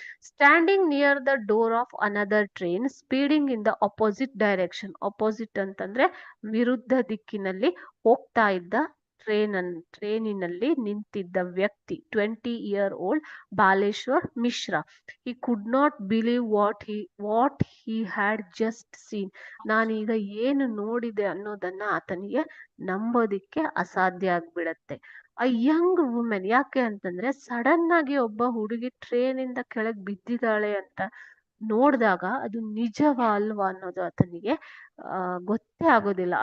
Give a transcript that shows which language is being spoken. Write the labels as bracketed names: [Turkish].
[English] Standing near the door of another train speeding in the opposite direction. [Kannada] Opposite ಅಂತಂದ್ರೆ ವಿರುದ್ಧ ದಿಕ್ಕಿನಲ್ಲಿ ಹೋಗ್ತಾ ಇದ್ದ ಟ್ರೇನಿನಲ್ಲಿ ನಿಂತಿದ್ದ ವ್ಯಕ್ತಿ 20-year old Baleshwar Mishra. [English] he could not believe what he had just seen. [Kannada] ನಾನೀಗ ಏನು ನೋಡಿದೆ ಅನ್ನೋದನ್ನ ಆತನಿಗೆ ನಂಬೋದಿಕ್ಕೆ ಅಸಾಧ್ಯ ಆಗ್ಬಿಡತ್ತೆ. ಆ ಯಂಗ್ ವುಮೆನ್, ಯಾಕೆ ಅಂತಂದ್ರೆ ಸಡನ್ ಆಗಿ ಒಬ್ಬ ಹುಡುಗಿ ಟ್ರೇನಿಂದ ಕೆಳಗ್ ಬಿದ್ದಿದ್ದಾಳೆ ಅಂತ ನೋಡಿದಾಗ ಅದು ನಿಜವಾ ಅಲ್ವಾ ಅನ್ನೋದು ಆತನಿಗೆ ಗೊತ್ತೇ ಆಗೋದಿಲ್ಲ.